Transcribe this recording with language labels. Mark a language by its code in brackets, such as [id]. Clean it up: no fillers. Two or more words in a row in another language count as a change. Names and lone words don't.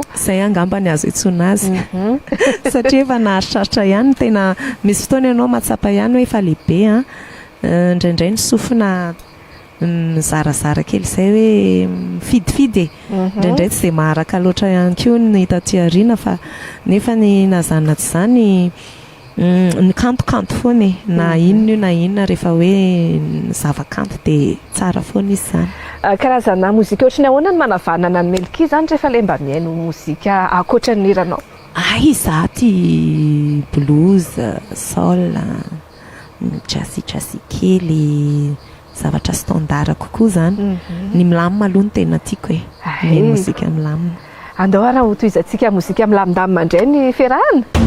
[mg] Izay angamba ny azo itsona azy. Satria efa naharitraritra ihany tena misy fotoana ianao mahatsapa ihany hoe efa lehibe indraindray ny sofina mizarazara kely izay hoe mifidifidy indraindray tsy dia maharaka loatra ihany koa ny hita aty aoriana fa nefa ny nazanona tsy izany ny kantokanto foana na inona io na inona rehefa hoe zavakanto dia tsara foana izy izany. Karazana mozika ohatrany ahoana ny manavanana ny Melky zany rehefa ilay mba mihaino mozika ankoatran'ny hiranao? Izaho tia blues, soul, jazzy kely, zavatra standard kokoa zany. Ny milamina aloha no tena tiako e. Ny mozika milamina. Andao raha ho tohizantsika mozika milamindamina indray ny fiarahana.